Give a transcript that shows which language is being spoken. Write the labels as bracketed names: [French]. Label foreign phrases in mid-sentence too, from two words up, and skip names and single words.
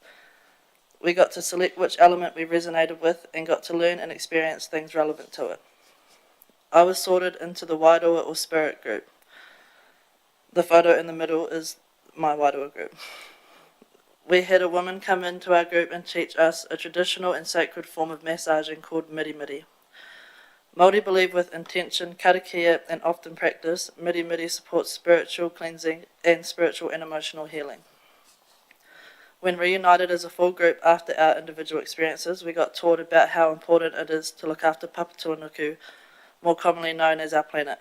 [English] We got to select which element we resonated with and got to learn and experience things relevant to it. I was sorted into the Wairoa or Spirit group. The photo in the middle is my Wairoa group. We had a woman come into our group and teach us a traditional and sacred form of massaging called miri miri. Māori believe with intention, karakia and often practice, miri miri supports spiritual cleansing and spiritual and emotional healing. When reunited as a full group after our individual experiences, we got taught about how important it is to look after Papatūānuku, more commonly known as our planet.